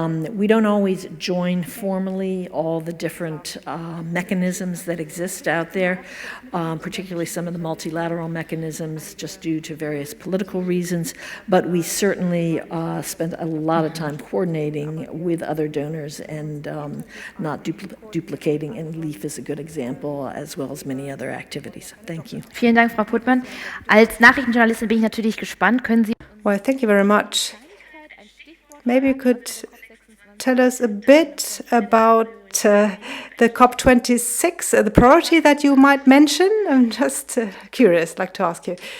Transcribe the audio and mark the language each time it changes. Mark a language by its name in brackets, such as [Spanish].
[English] We don't always join formally all the different mechanisms that exist out there, particularly some of the multilateral mechanisms just due to various political reasons, but we certainly spend a lot of time coordinating with other donors and not duplicating, and LEAF is a good example, as well as many other activities. Thank you. [German] Vielen Dank, Frau Puttmann. Als Nachrichtenjournalistin bin ich natürlich gespannt. Können Sie... [English] Well, thank you very much. Maybe you could tell us a bit about the COP26, the priority that you might mention? I'm just curious, like to ask you.